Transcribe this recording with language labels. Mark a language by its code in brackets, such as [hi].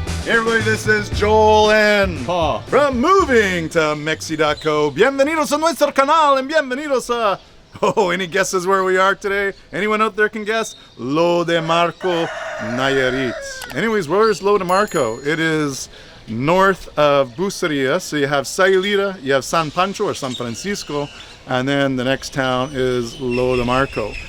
[en] everybody, this is Joel and Paul from Moving to Mexi.co. [es] Bienvenidos a Nuestro canal and bienvenidos a... [en] Oh, any guesses where we are today? Anyone out there can guess? Lo de Marco, Nayarit. Anyways, where is Lo de Marco? It is north of Bucerias. So you have Sayulita, you have San Pancho or San Francisco, and then the next town is Lo de Marco.